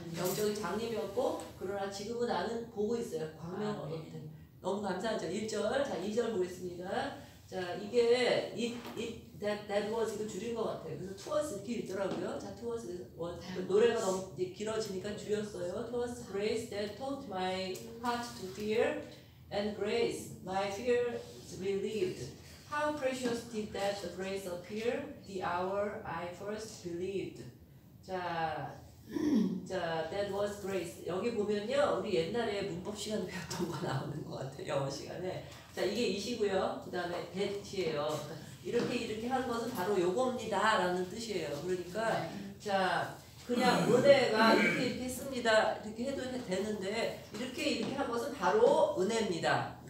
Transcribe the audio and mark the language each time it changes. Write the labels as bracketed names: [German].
[Korean] 영적인 장님이었고 그러나 지금은 나는 보고 있어요. 광명 얻었대. 너무 감사하죠. 1절. 자 2절 보겠습니다. 자 이게 [English] that was [Korean] 이거 줄인 것 같아요. 그래서 towards 이렇게 읽더라고요. 자, towards 노래가 너무 길어지니까 줄였어요. [English] towards grace that taught my heart to fear, and grace my fears relieved. How precious did that grace appear the hour I first believed. 자, that was grace. [Korean] 여기 보면요, 우리 옛날에 문법 시간 배웠던 거 나오는 것 같아요. 영어 시간에. 자, 이게 이시고요. 그 다음에 that이에요. 이렇게 하는 것은 바로 요겁니다 라는 뜻이에요. 그러니까 자, 그냥 은혜가 이렇게 했습니다 이렇게 해도 되는데 이렇게 한 것은 바로 은혜입니다.